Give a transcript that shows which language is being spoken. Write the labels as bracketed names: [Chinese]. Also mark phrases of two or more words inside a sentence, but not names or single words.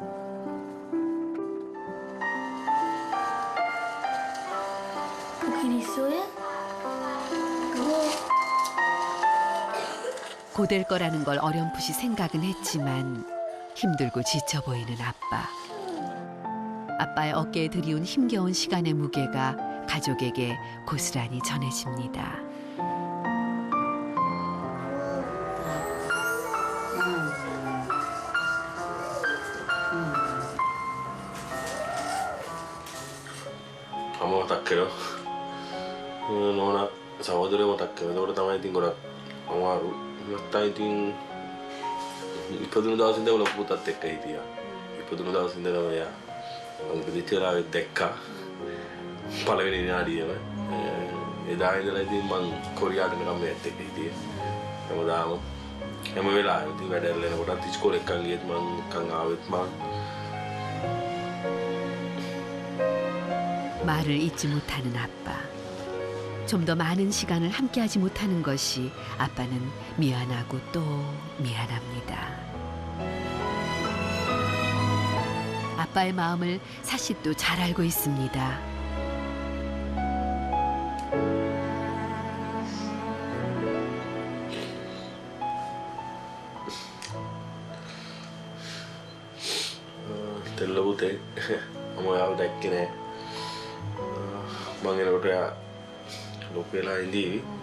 [Korean] 고될 거라는 걸 어렴풋이 생각은 했지만 힘들고 지쳐 보이는 아빠. 아빠의 어깨에 들이운 힘겨운 시간의 무게가 가족에게 고스란히 전해집니다. [Sinhala] අම්මව මතක් කරනවා. නෝනා සහෝදරයව මතක් කරනවා. ඒකට තමයි ඉතින් ගොඩක් අමාරු. නැත්තම් ඉතින් ඉපදුණු දවසේ ඉඳන් ලොකු පුතත් එක්ක හිටියා. ඉපදුණු දවසේ ඉඳන් එයා උපදිච්ච වෙලාවෙත් දැක්කා. පළවෙනි විනාඩියම එදා ඉඳලා ඉතින් මං කොරියාවට යනකම් මෙයාත් එක්ක හිටියේ. හැමදාම හැම වෙලාවෙම ඉතින් වැඩ කරනකොටත් ඉස්කෝලේ එක්කන් ගියත් මං එක්කන් ආවෙත් මං [Korean] 말을 잊지 못하는 아빠. 좀 더 많은 시간을 함께하지 못하는 것이 아빠는 미안하고 또 미안합니다. 아빠의 마음을 사싯도 잘 알고 있습니다. [Sinhala] තෙල්ල පුතේ මම ඔයාව දැක්කේ නෑ. මං එනකොට එයා ලොකු වෙලා ඉඳීවි.